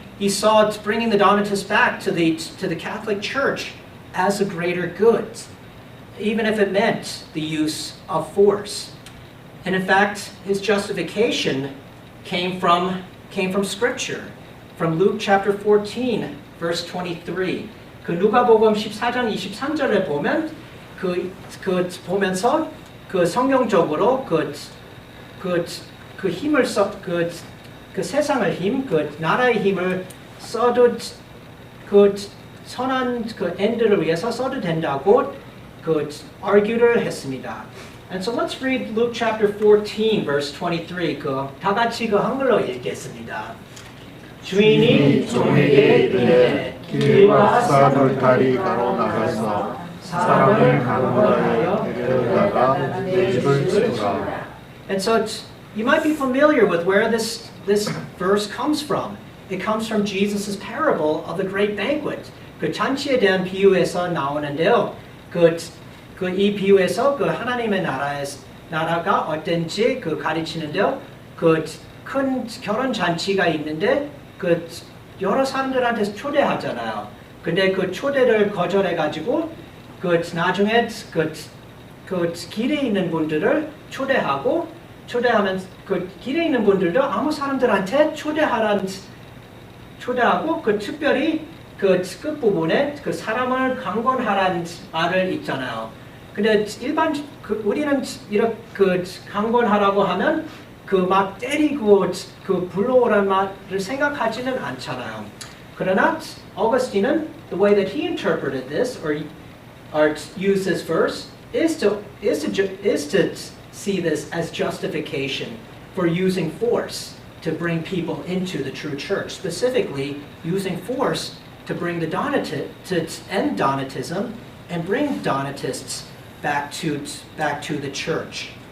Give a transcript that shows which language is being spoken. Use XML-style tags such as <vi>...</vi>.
<en>He saw bringing the Donatists back to the Catholic Church as a greater good, even if it meant the use of force. And in fact, his justification came from Scripture, from Luke chapter 14, verse 23.</en> <ko>그 누가복음 14장 23절에 보면 보면서 그 성경적으로 그 힘을 그 세상의 힘, 그 나라의 힘을 써도 그 선한 그 엔드를 위해서 써도 된다고 그 argue를 했습니다.</ko> <en>And so let's read Luke chapter 14, verse 23.</en> <ko>다 같이 그 한글로 읽겠습니다. 주인이 종에게 이르되 길과 쌀을 다리 가로 나가서 사람을 강권하여 데려다가 내 집을 치우라.</ko> <en>And so you might be familiar with where this verse comes from. It comes from Jesus' parable of the great banquet.</en> <ko>그 잔치에 대한 비유에서 나오는데요. 이 비유에서 그 하나님의 나라가 어떤지 가르치는데요. 그 큰 결혼 잔치가 있는데 그 여러 사람들한테 초대하잖아요. 근데 그 초대를 거절해가지고 그 나중에 그 길에 있는 분들을 초대하면 그 길에 있는 분들도 아무 사람들한테 초대하고 그 특별히 그 끝부분에 그 사람을 강권하라는 말을 있잖아요. 근데 우리는 이렇게 그 강권하라고 하면 그 막 때리고 그 불러오란 말을 생각하지는 않잖아요. 그러나 어거스틴은</ko> <en>the way that he interpreted this or used this verse is to see this as justification for using force to bring people into the true church, specifically using force to bring to end Donatism and bring Donatists back to the church.</en>